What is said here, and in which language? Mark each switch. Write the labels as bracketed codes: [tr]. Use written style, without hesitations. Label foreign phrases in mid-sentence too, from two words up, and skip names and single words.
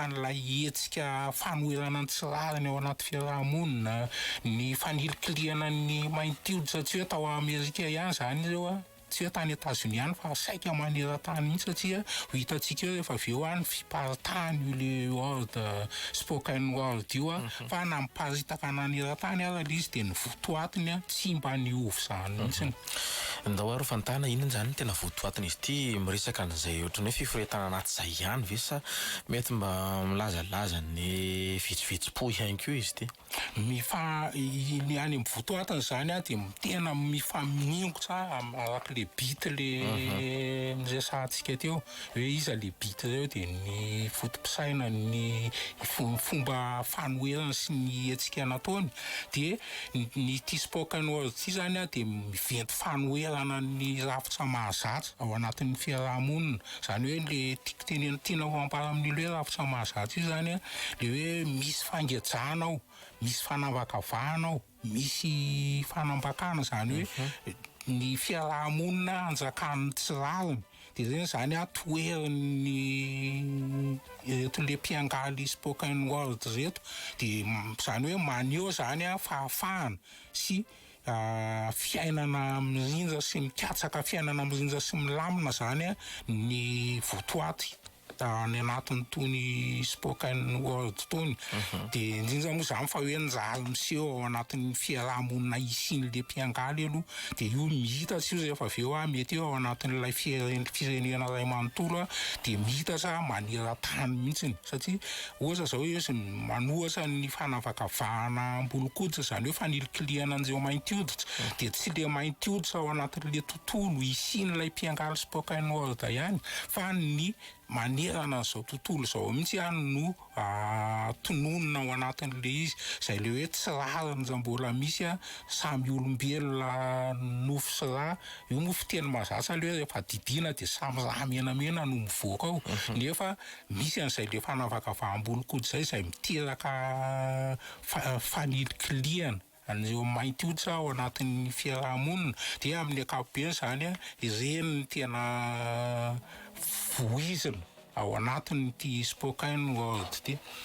[mg] an'ilay hetsika fanoherana ny tsirariny ao anaty fiarahamonina ny fanilikiliana ny maintioditra tsy hoe tao Amerika ihany zany ireo tsy hoe Tany Etazonia ihany fa saika maneran-tany mihitsy satria hitantsika eo rehefa avy eo ny fiparitany io le [en] word spoken word [mg] io fa na miparitaka naneran-tany ara le izy de ny votoatiny tsy mba niovy zany mihitsy ndao aro fantana inona zany tena votoatiny izy ty miresaka an'izay ohatrany hoe fiforetana anaty zay ihany ve sa mety mba milazalaza ny vitsivitsim-po ihany koa izy ty ny any amin'ny votoatiny zany de tena mifamingotra araka le beat le niresantsika teo hoe iza le beat reo de ny fotom-pisaina ny fomba fanoherana sy ny hetsika nataony de ny ty spoken word ty zany de miventy fanoherana ny rafitra mahazatra ao anatin'ny fiarahamonina zany hoe le tiana ho ampara amin'ilo hoe rafitra mahazatra io zany le hoe misy fangejana ao misy fanavakavahana ao misy fanambakana zany hoe ny fiarahamonina anjakan'ny tsirariny de zany zany toeriny reto le mpiangaly [en] spoken word [mg] reto de zany hoe maneho zany fahafahana sy fiainana mirindra sy mikatsaka fiainana mirindra sy milamina zany ny votoaty ny anatin'ny tony [en] spoken word [mg] tony de indrindra moa zany fa hoe njary miseho ao anatin'ny fiarahamonina isiny le mpiangaly aloha de io mihitatra io rehefa avy eo mety eo ao anatin'ilay firenena ray manontolo de mihitatra maneran-tany mihitsiny satria ohatra zao hoe manohatra ny fanavakavahana ambolokoditra zany hoe fanilikiliana an'izay mainty hoditra de tsy le mainty hoditra ao anatin'le tontolo isiny lay mpiangaly [en] spoken word [mg] ihany fa ny manerana zao tontolo zao mihitsy no tononina ao anatin'le izy zay le hoe tsirariny raha mbola misy samy olombelona nofo sy raha io moa fiteny mazatra le hoe rehefa didina de samy raha menamena no mivoaka ao nefa misy an'izay le fanavakavahambolokody zay miteraka fanilikiliana an'ireo mainty hoditra ao anatin'ny fiarahamonina de amin'ny ankapobeny zany ireny tena voizina ao anatin'ny ty [en] spoken word [mg] ty